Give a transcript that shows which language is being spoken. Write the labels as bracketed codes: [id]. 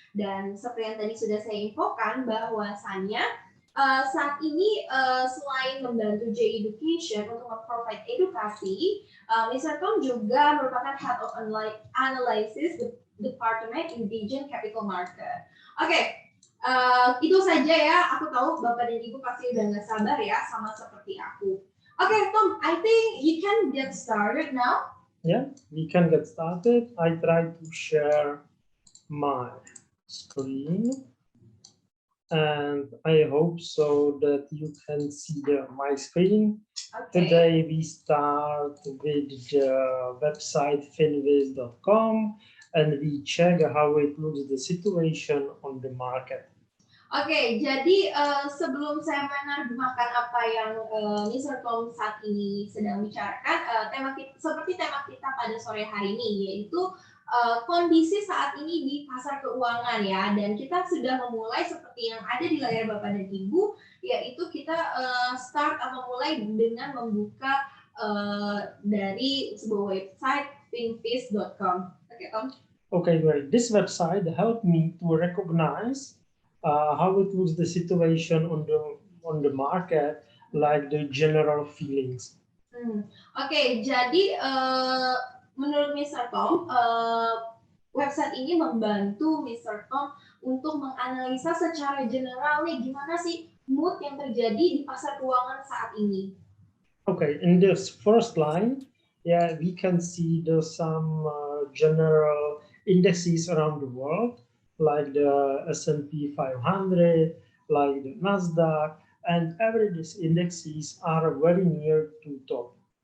[id] Dan seperti yang tadi sudah saya infokan bahwasannya saat ini selain membantu J-Education untuk memprovide edukasi, Mr. Tom juga merupakan Head of Analysis Department in Vision Capital Market. Oke, itu saja ya. Aku tahu Bapak dan Ibu pasti udah nggak sabar ya, sama seperti aku. [en] Okay, Tom, I think you can get started now. Yeah, we can get started. I try to share my screen. And I hope so that you can see my screen. Okay. Today we start with the website finviz.com and we check how it looks the situation on the market. [id] Oke, jadi sebelum saya menerjemahkan apa yang Mr. Tom saat ini sedang bicarakan, seperti tema kita pada sore hari ini, yaitu kondisi saat ini di pasar keuangan ya, dan kita sudah memulai seperti yang ada di layar Bapak dan Ibu, yaitu kita start atau mulai dengan membuka dari sebuah website finviz.com. Oke, Tom. [en] Okay, great. This website helped me to recognize how it looks the situation on the market, like the general feelings. [id] Oke, jadi menurut Mr. Tom, website ini membantu Mr. Tom untuk menganalisa secara general nih gimana sih mood yang terjadi di pasar keuangan saat ini. [en] Okay, in this first line, yeah, we can see there's some general indexes around the world, like the S&P 500, like the Nasdaq, and every these indexes are very near to top.